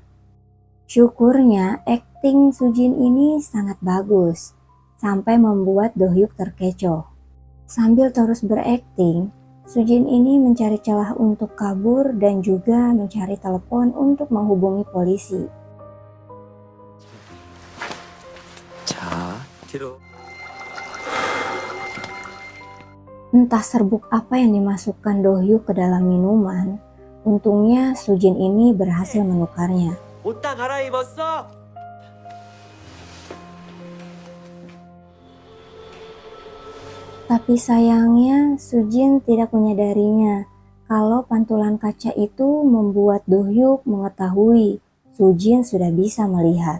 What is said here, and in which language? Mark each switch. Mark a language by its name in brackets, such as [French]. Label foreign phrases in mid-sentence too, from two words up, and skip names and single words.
[Indonesian] Syukurnya akting Sujin ini sangat bagus, sampai membuat Do-hyuk terkecoh. Sambil terus berakting, Sujin ini mencari celah untuk kabur dan juga mencari telepon untuk menghubungi polisi. [Korean] 자, 뒤로. [Indonesian] Entah serbuk apa yang dimasukkan Do-hyuk ke dalam minuman, untungnya Sujin ini berhasil menukarnya. [Korean] 옷 다 갈아입었어? [Indonesian] Tapi sayangnya Sujin tidak menyadarinya kalau pantulan kaca itu membuat Do-hyuk mengetahui Sujin sudah bisa melihat.